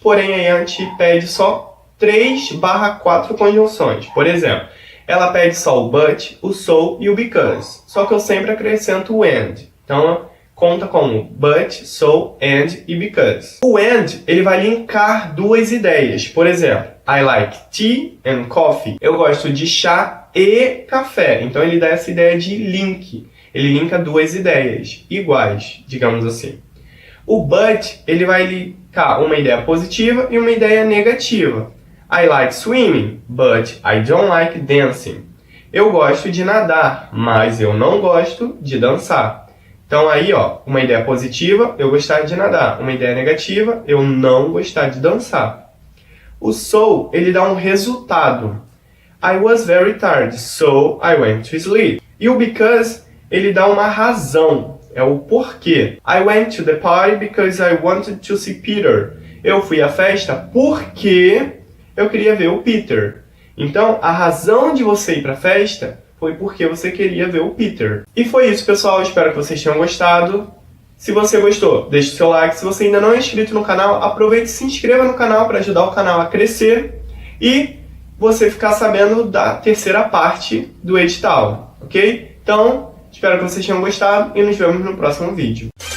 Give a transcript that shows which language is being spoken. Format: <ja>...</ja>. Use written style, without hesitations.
<pt>Porém, a EAN te pede só 3/4 conjunções. Por exemplo, ela pede só o but, o so e o because. Só que eu sempre acrescento o and. Então, conta como but, so, and e because. O and, ele vai linkar duas ideias. Por exemplo,</pt> <en>I like tea and coffee.</en> <pt>Eu gosto de chá e café. Então, ele dá essa ideia de link. Ele linka duas ideias iguais, digamos assim. O but, ele vai linkar uma ideia positiva e uma ideia negativa.</pt> <en>I like swimming, but I don't like dancing.</en> <pt>Eu gosto de nadar, mas eu não gosto de dançar. Então aí, ó, uma ideia positiva, eu gostar de nadar. Uma ideia negativa, eu não gostar de dançar. O so, ele dá um resultado.</pt> <en>I was very tired, so I went to sleep.</en> <pt>E o because, ele dá uma razão. É o porquê.</pt> <en>I went to the party because I wanted to see Peter.</en> <pt>Eu fui à festa porque eu queria ver o Peter. Então, a razão de você ir para a festa foi porque você queria ver o Peter. E foi isso, pessoal. Espero que vocês tenham gostado. Se você gostou, deixe o seu like. Se você ainda não é inscrito no canal, aproveite e se inscreva no canal para ajudar o canal a crescer e você ficar sabendo da terceira parte do edital, ok? Então, espero que vocês tenham gostado e nos vemos no próximo vídeo.</pt>